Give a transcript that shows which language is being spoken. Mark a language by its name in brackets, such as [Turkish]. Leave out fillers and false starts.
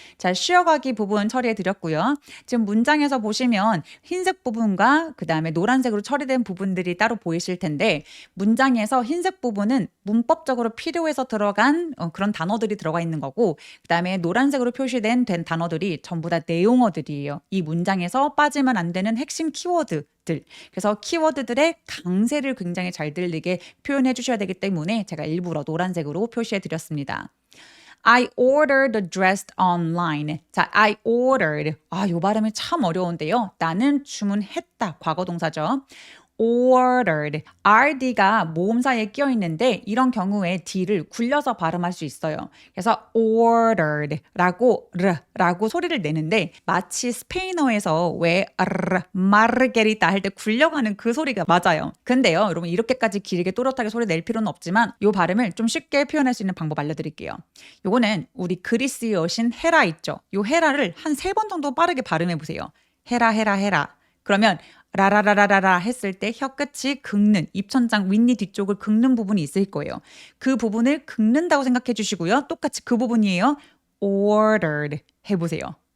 [Korean] 자, 쉬어가기 부분 처리해 드렸고요. 지금 문장에서 보시면 흰색 부분과 그 다음에 노란색으로 처리된 부분들이 따로 보이실 텐데 문장에서 흰색 부분은 문법적으로 필요해서 들어간 그런 단어들이 들어가 있는 거고 그 다음에 노란색으로 표시된 단어들이 전부 다 내용어들이에요. 이 문장에서 빠지면 안 되는 핵심 키워드들. 그래서 키워드들의 강세를 굉장히 잘 들리게 표현해 주셔야 되기 때문에 제가 일부러 노란색으로 표시해 드렸습니다. [English] I ordered a dress online. [Korean] 자, I ordered. 요 발음이 참 어려운데요. 나는 주문했다. 과거 동사죠. ordered. RD가 모음사에 끼어 있는데 이런 경우에 D를 굴려서 발음할 수 있어요. 그래서 ordered라고 라고 소리를 내는데 마치 스페인어에서 왜 마르게리타 할 때 굴려가는 그 소리가 맞아요. 근데요, 여러분 이렇게까지 길게 또렷하게 소리 낼 필요는 없지만 이 발음을 좀 쉽게 표현할 수 있는 방법 알려드릴게요. 요거는 우리 그리스 여신 헤라 있죠. 요 헤라를 한 3번 정도 빠르게 발음해 보세요. 헤라 헤라 헤라. 그러면 라라라라라라 했을 때 혀끝이 긁는 입천장 윗니 뒤쪽을 긁는 부분이 있을 거예요. 그 부분을 긁는다고 생각해 주시고요. 똑같이 그 부분이에요. ordered 해보세요.